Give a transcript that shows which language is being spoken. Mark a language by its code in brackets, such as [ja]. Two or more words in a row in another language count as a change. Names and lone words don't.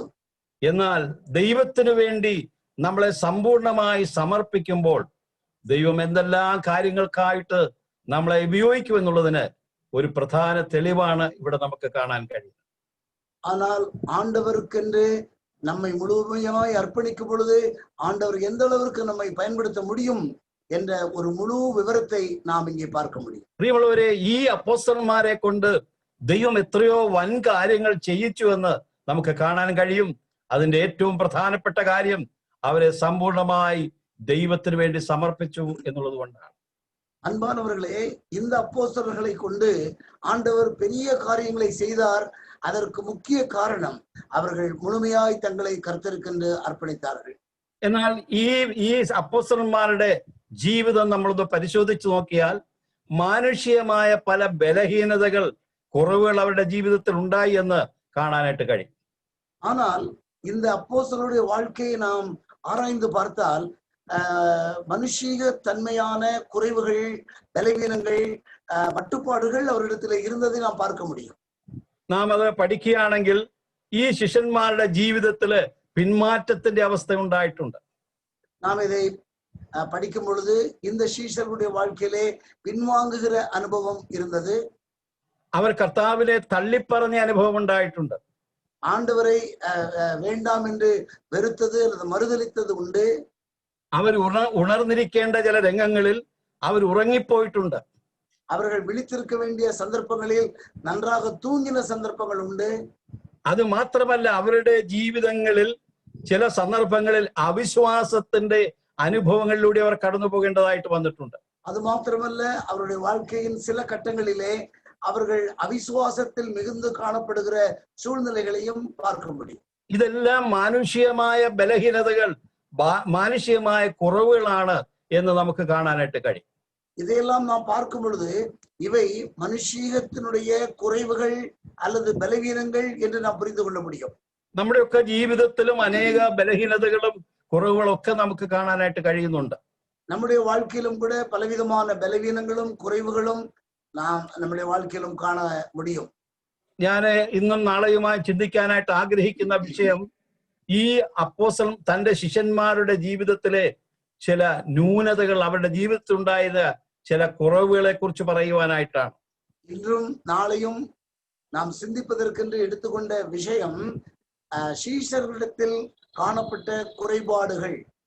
[ml] എന്നാൽ ദൈവത്തിനു വേണ്ടി നമ്മളെ സമ്പൂർണമായി സമർപ്പിക്കുമ്പോൾ ദൈവം എന്തെല്ലാം കാര്യങ്ങൾക്കായിട്ട് നമ്മളെ ഉപയോഗിക്കുമെന്നുള്ളതിന് ഒരു പ്രധാന തെളിവാണ് ഇവിടെ നമുക്ക് കാണാൻ കഴിയും. [ta] ஆனால் ஆண்டவருக்கென்று நம்மை முழுமையாய் அர்ப்பணிக்கும் பொழுது ஆண்டவர் எந்த அளவிற்கு நம்மை பயன்படுத்த முடியும் என்ற ஒரு முழு விவரத்தை நாம் இங்கே பார்க்க முடியும். [ml] പ്രിയമുള്ളവരെ, ഈ അപ്പോസ്തലന്മാരെ കൊണ്ട് ദൈവം എത്രയോ വൻ കാര്യങ്ങൾ ചെയ്യിച്ചു എന്ന് നമുക്ക് കാണാൻ കഴിയും. അതിന്റെ ഏറ്റവും പ്രധാനപ്പെട്ട കാര്യം അവരെ സമ്പൂർണമായി ദൈവത്തിന് വേണ്ടി സമർപ്പിച്ചു എന്നുള്ളത് കൊണ്ടാണ്. [ta] அன்பானவர்களே, இந்த அப்போஸ்தலர்களை கொண்டு ஆண்டவர் பெரிய காரியங்களை செய்தார். அதற்கு முக்கிய காரணம் அவர்கள் முழுமையாய் தங்களை கர்த்தருக்கென்று அர்ப்பணித்தார்கள். [ml] എന്നാൽ ഈ അപ്പോസ്തലന്മാരുടെ ജീവിതം നമ്മളൊന്ന് പരിശോധിച്ചു നോക്കിയാൽ മാനുഷികമായ പല ബലഹീനതകൾ, കുറവുകൾ അവരുടെ ജീവിതത്തിൽ ഉണ്ടായി എന്ന് കാണാനായിട്ട് കഴിയും. [ta] ஆனால் இந்த அப்போஸ்தலருடைய வாழ்க்கையை நாம் ஆராய்ந்து பார்த்தால் மனுஷீக தன்மையான குறைவுகள், பலவீனங்கள், மட்டுப்பாடுகள் அவரிடத்தில் இருந்ததை நாம் பார்க்க முடியும். [ml] നാം അത് പഠിക്കുകയാണെങ്കിൽ ഈ ശിഷ്യന്മാരുടെ ജീവിതത്തില് പിന്മാറ്റത്തിന്റെ അവസ്ഥ ഉണ്ടായിട്ടുണ്ട്. [ta] நாம் இதை படிக்கும் பொழுது இந்த சீஷர்களுடைய வாழ்க்கையிலே பின்வாங்குகிற அனுபவம் இருந்தது. [ml] അവർ കർത്താവിനെ തള്ളിപ്പറഞ്ഞ അനുഭവം ഉണ്ടായിട്ടുണ്ട്. [ta] ஆண்டவரை வேண்டாம் என்று வெறுத்தது அல்லது மறுதலித்தது உண்டு. [ml] അവർ ഉണർന്നിരിക്കേണ്ട ചില രംഗങ്ങളിൽ അവർ ഉറങ്ങിപ്പോയിട്ടുണ്ട്. [ta] அவர்கள் விழித்திருக்க வேண்டிய சந்தர்ப்பங்களில் நன்றாக தூங்கின சந்தர்ப்பங்கள் உண்டு. [ml] അത് മാത്രമല്ല, അവരുടെ ജീവിതങ്ങളിൽ ചില സന്ദർഭങ്ങളിൽ അവിശ്വാസത്തിന്റെ അനുഭവങ്ങളിലൂടെ അവർ കടന്നു പോകേണ്ടതായിട്ട് വന്നിട്ടുണ്ട്. [ta] அது மாத்திரமல்ல, அவருடைய வாழ்க்கையின் சில கட்டங்களிலே அவர்கள் அவிசுவாசத்தில் மிகுந்து காணப்படுகிற சூழ்நிலைகளையும் பார்க்க முடியும். [ml] ഇതെല്ലാം മാനുഷികമായ ബലഹീനതകൾ, മാനുഷികമായ കുറവുകളാണ് എന്ന് നമുക്ക് കാണാനായിട്ട് കഴിയും. [ta] இதையெல்லாம் நாம் பார்க்கும் பொழுது இவை மனுஷீகத்தினுடைய குறைவுகள் அல்லது பலவீனங்கள் என்று நாம் புரிந்து கொள்ள முடியும். [ml] നമ്മുടെയൊക്കെ ജീവിതത്തിലും അനേക ബലഹീനതകളും കുറവുകളും ഒക്കെ നമുക്ക് കാണാനായിട്ട് കഴിയുന്നുണ്ട്. [ta] நம்முடைய வாழ்க்கையிலும் கூட பலவிதமான பலவீனங்களும் குறைவுகளும் நாம் நம்முடைய வாழ்க்கையிலும் காண முடியும். [ml] ഞാൻ ഇന്നും നാളെയുമായി ചിന്തിക്കാനായിട്ട് ആഗ്രഹിക്കുന്ന വിഷയം ഈ അപ്പോസ്തലൻ തന്റെ ശിഷ്യന്മാരുടെ ജീവിതത്തിലെ ചില ന്യൂനതകൾ, അവരുടെ ജീവിതത്തിൽ ഉണ്ടായത് ചില കുറവുകളെ കുറിച്ച് പറയുവാനായിട്ടാണ്. [ta] இன்றும் நாளையும் நாம் சிந்திப்பதற்கென்று எடுத்துக்கொண்ட விஷயம் சீஷர்களிடத்தில் காணப்பட்ட குறைபாடுகள்.